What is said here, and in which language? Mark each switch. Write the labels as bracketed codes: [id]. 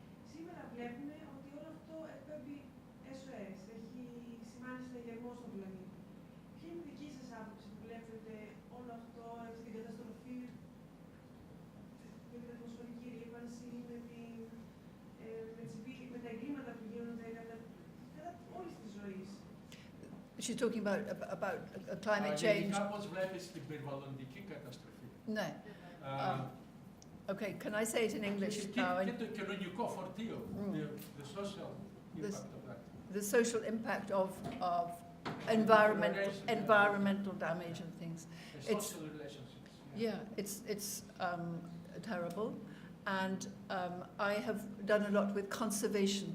[el] Σήμερα βλέπουμε ότι όλο αυτό εκπέμπει SOS, έχει σημάνει συναγερμό στον πλανήτη. Ποια είναι η δική σας άποψη που βλέπετε όλο αυτό, την καταστροφή, με την ατμοσφαιρική ρήπανση, με τα εγκλήματα που γίνονται κατά όλης της ζωής? [en] She's talking about climate change. [el] Αγγλικά πώς βλέπεις την περιβαλλοντική καταστροφή. Ναι. [en] Okay, can I say it in English now? [el] Και το κοινωνικό φορτίο, [en] the social impact of that. The social impact of environmental damage and things. It's Social relationships. yeah, it's terrible, and I have done a lot with conservation.